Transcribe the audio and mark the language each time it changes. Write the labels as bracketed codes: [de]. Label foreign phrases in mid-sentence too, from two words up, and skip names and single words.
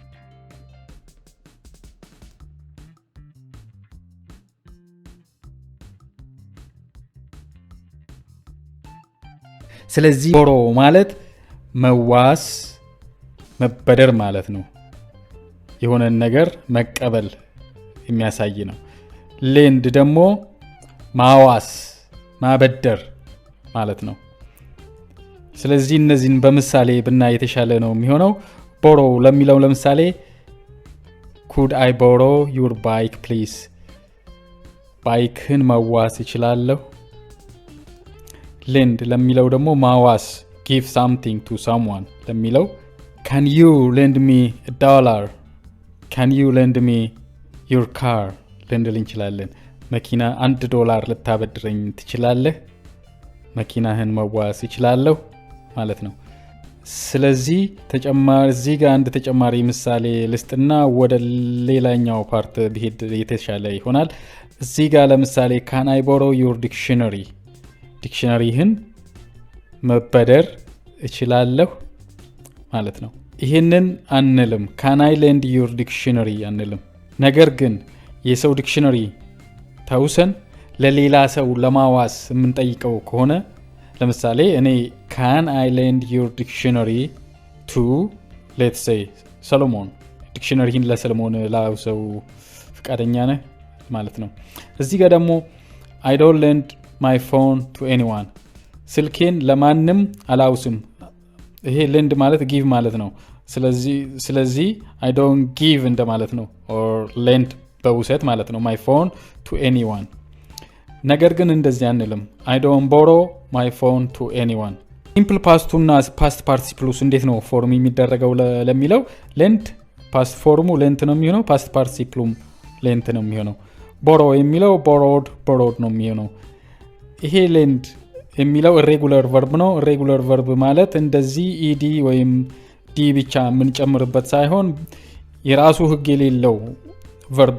[am] ስለዚህ ቦሮ ማለት መዋስ መበደር ማለት ነው። የሆነ ነገር መቀበል የሚያሳይ ነው። ሌንድ ደግሞ ማዋስ ማበደር ማለት ነው። ስለዚህ እነዚህን በምሳሌ ብናይ የተሻለ ነው የሚሆነው። ቦሮ ለሚለው ለምሳሌ [en] could I borrow your bike please? [am] ባይክህን መዋስ ይችላለሁ። ሌንድ ለሚለው ደግሞ ማዋስ [en] give something to someone [am] ለሚለው [en] can you lend me $1? can you lend me your car? [am] ልንል እንችላለን። መኪና $1 ልታበድረኝ ትችላለህ? መኪናህን መዋስ ይችላለሁ ማለት ነው። ስለዚህ እዚህ ጋር አንድ ተጨማሪ ምሳሌ ልስጥና ወደ ሌላኛው ፓርት ብሄድ የተሻለ ይሆናል። እዚህ ጋር ለምሳሌ [en] can I borrow your dictionary? [am] ዲክሽነሪህን መበደር እችላለሁ ማለት ነው። ይሄንን አንልም። [en] can I lend your dictionary [am] አንልም። ነገር ግን የሰው ዲክሽነሪ ተውሰን ለሌላ ሰው ለማዋስ የምንጠይቀው ከሆነ ለምሳሌ እኔ [en] can I lend your dictionary to let's say [am] ሰሎሞን፣ ዲክሽነሪህን ለሰሎሞን ላውሰው ፍቃደኛ ነህ ማለት ነው። እዚህ ጋር ደግሞ [en] I don't lend my phone to anyone? [am] ስልኬን ለማንም አላውስም። ይሄ lend ማለት give ማለት ነው። ስለዚህ [en] I don't give [am] እንደማለት ነው። [en] or lend [am] በውሰት ማለት ነው። [en] my phone to anyone። [am] ነገር ግን እንደዚህ አንልም። [en] I don't borrow my phone to anyone። simple past [am] እና [en] past participles [am] እንዴት ነው ፎርም የሚደረገው ለሚለው lend past ፎርሙ lent ነው የሚሆነው። [en] past participlum lent [am] ነው የሚሆነው። borrow የሚለው borrowed ነው የሚሆነው። ይሄ ሌንድ የሚለው [en] irregular verb [am] ነው። [en] irregular verb [am] ማለት እንደዚህ ኢዲ ወይም ዲ ብቻ የምንጨምርበት ሳይሆን የራሱ ህግ የሌለው ቨርብ